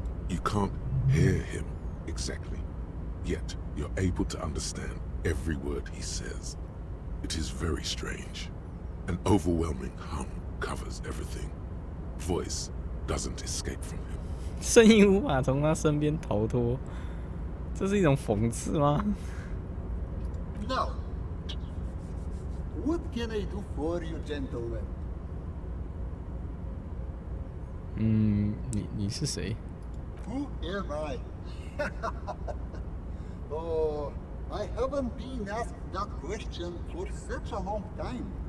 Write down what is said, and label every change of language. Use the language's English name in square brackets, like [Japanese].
[English] You can't hear him exactly, yet you're able to understand every word he says. It is very strange. An overwhelming hum covers everything. Voice doesn't escape from him. [Chinese] 声音无法从他身边逃脱，这是一种讽刺吗？ [English] Now, what can I do for you, gentlemen? [Chinese] 你是谁？ [English] Who am I? Oh, I haven't been asked that question for such a long time.